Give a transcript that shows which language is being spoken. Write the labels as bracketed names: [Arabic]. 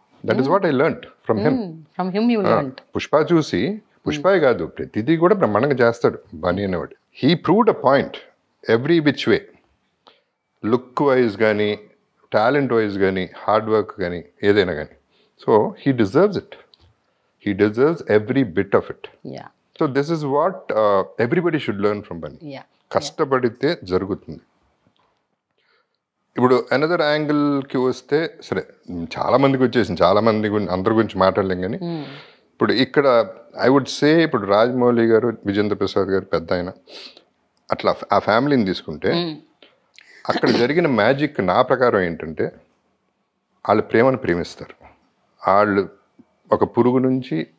[English] That is what I learned from him. [Telugu] Pushpa చూసి, పుష్పే కాదు ప్రతిదీ కూడా బ్రహ్మాండంగా చేస్తాడు బన్నీ అనేవాడు. [English] He proved a point every which way, look wise కానీ talent wise కానీ hard work కానీ ఏదైనా కానీ. So he deserves it. He deserves every bit of it. Yeah. So this is what everybody should learn from Bunny. Yeah. [Telugu] కష్టపడితే జరుగుతుంది. ఇప్పుడు another యాంగిల్కి వస్తే సరే, చాలా మందికి వచ్చేసింది, చాలా మంది అందరి గురించి మాట్లాడలేం. కానీ ఇప్పుడు ఇక్కడ [English] I would say [Telugu] ఇప్పుడు రాజమౌళి గారు, విజేంద్ర ప్రసాద్ గారు పెద్ద ఆయన, అట్లా ఆ ఫ్యామిలీని తీసుకుంటే అక్కడ జరిగిన మ్యాజిక్ నా ప్రకారం ఏంటంటే వాళ్ళు ప్రేమను ప్రేమిస్తారు. వాళ్ళు ఒక పురుగు నుంచి